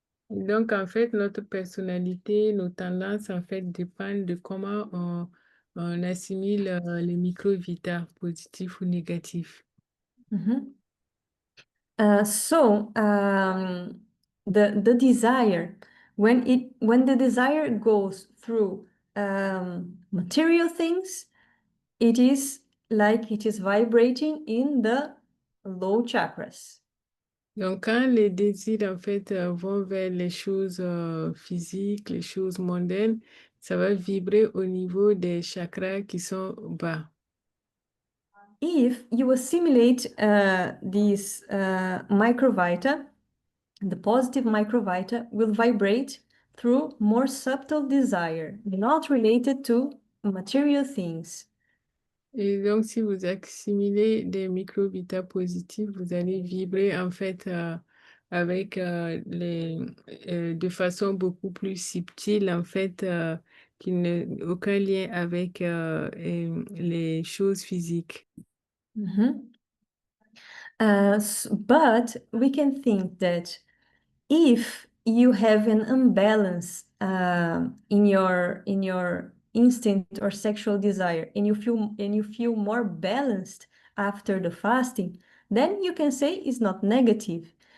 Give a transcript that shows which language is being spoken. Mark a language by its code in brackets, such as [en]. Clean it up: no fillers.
[fr] Donc, en fait, notre personnalité, nos tendances, en fait, dépendent de comment on assimile les micro-vitas, positifs ou négatifs. [en] So the desire, when the desire goes through material things, it is like it is vibrating in the low chakras. [fr] Donc, quand les désirs, en fait, vont vers les choses physiques, les choses mondaines, ça va vibrer au niveau des chakras qui sont bas. [en] If you assimilate these microvita, the positive microvita will vibrate through more subtle desire, not related to material things. [fr] Et donc, si vous assimilez des microbitas positifs, vous allez vibrer en fait avec de façon beaucoup plus subtile, en fait, qui n'a aucun lien avec les choses physiques. [en] But we can think that if you have an imbalance in your instinct or sexual desire, and you feel more balanced after the fasting, then you can say it's not negative.